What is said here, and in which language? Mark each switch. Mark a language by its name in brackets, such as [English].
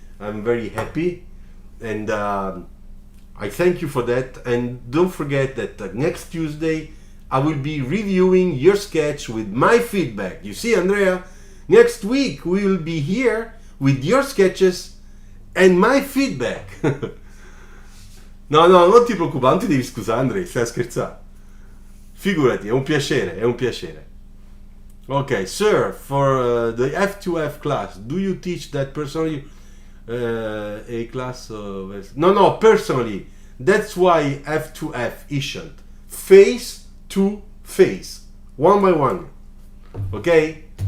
[English] I'm very happy, and I thank you for that. And don't forget that next Tuesday I will be reviewing your sketch with my feedback. You see, Andrea, next week we will be here with your sketches and my feedback. [Italian] No, non ti preoccupare, non ti devi scusare, Andrea, stai scherzando. Figurati, è un piacere. [English] Okay, sir, for the F2F class, do you teach that personally? A class of... No, personally. That's why F2F isn't. Face to face. One by one. Okay?